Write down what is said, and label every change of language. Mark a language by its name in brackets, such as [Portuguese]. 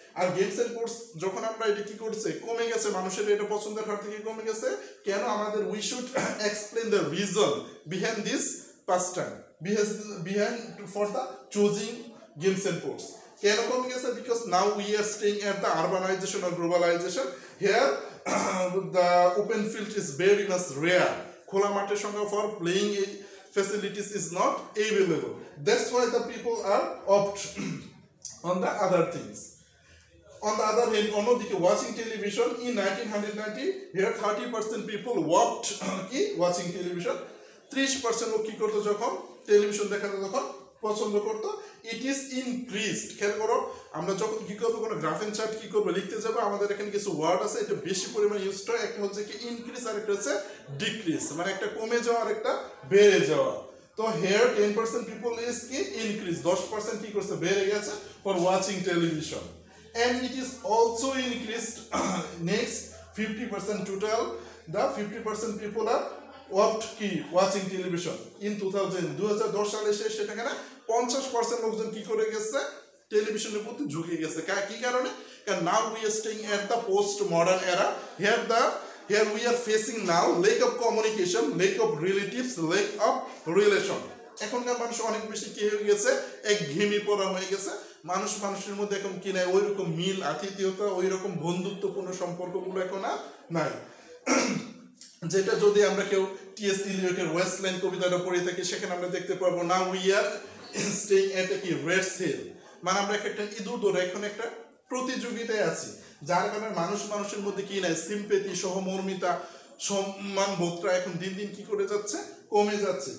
[Bangla] আর games and sports যখন আমরা এটা কি করছে কমে গেছে, মানুষের এটা পছন্দের হার থেকে কমে গেছে কেন, আমাদের [English] We should explain the reason behind this past time, behind for the choosing games and sports. [Bangla] কেন কমে গেছে? [English] because now we are staying at the urbanisation or globalisation, here the open field is very much rare, [Bangla] খোলা মাঠের সংখ্যা [English] For playing facilities is not available. That's why the people are opt on the other things. On the other hand, অন্যদিকে watching television in 1990 here 30% people watched কি watching television, [Bangla] 30% লোক কি করতো যখন television দেখাতো তখন পছন্দ করতো। [English] It is increased. [Bangla] খেয়াল করো, আমরা যখন কি করবো কোনো গ্রাফ এন্ড চার্ট কি করবো লিখতে যাবো, আমাদের এখানে কিছু ওয়ার্ড আছে এটা বেশি পরিমাণে ইউজ হয়। একটা হচ্ছে কি ইনক্রিজ আর একটা হচ্ছে ডিক্রিজ, মানে একটা কমে যাওয়া আর একটা বেড়ে যাওয়া। [English] তো here 10% people is কি increase, 10% [Bangla] কি করছে বেড়ে গেছে [English] For watching television. And it is also increased next 50% total, the 50% people are watching television in 2010 [Bangla] সালে সেটা কেন 50% লোকজন কি করে গেছে টেলিভিশনের প্রতি ঝুঁকে গেছে। কি কারণে? [English] কারণ now we are staying at the post modern era, here we are facing now lack of communication, lack of relatives, lack of relation। [Bangla] এখনকার মানুষ অনেক বেশি কি হয়ে গেছে, একঘেয়েমি পড়া হয়ে গেছে। মানুষ মানুষের মধ্যে এখন কি নাই, ওই রকম মিল আতিথেয়তা, ওই রকম বন্ধুত্বপূর্ণ সম্পর্কগুলো এখন আর নাই। যেটা যদি আমরা কেউ টি.এস. ইলিয়টের ওয়েস্টল্যান্ড কবিতাটা পড়ে থাকি সেখানে আমরা দেখতে পারবো না [English] we are staying at [Bangla] কি রেড সেল, মানে আমরা একটা ইঁদুর দৌড়া এখন একটা প্রতিযোগিতায় আছি, যার কারণে মানুষ মানুষের মধ্যে কি নাই সিম্পেথি, সহমর্মিতা, সম্মান বোধটা এখন দিন দিন কি করে যাচ্ছে, কমে যাচ্ছে।